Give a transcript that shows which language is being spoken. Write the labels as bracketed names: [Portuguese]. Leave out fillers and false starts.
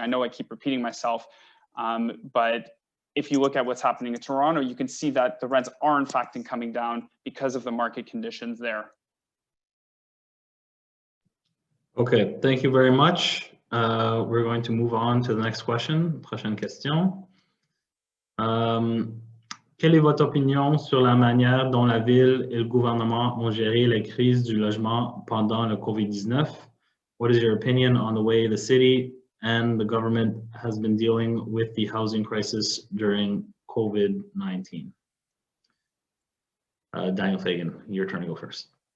[English] I know I keep repeating myself, but if you look at what's happening in Toronto, you can see that the rents are in fact coming down because of the market conditions there. Okay, thank you very much. We're going to move on to the next question. [French] Prochaine question. Quelle est votre opinion sur la manière dont la ville et le gouvernement ont géré la crise du logement pendant le COVID-19? [English] What is your opinion on the way the city and the government has been dealing with the housing crisis during COVID-19? Daniel Fagan, your turn to go first.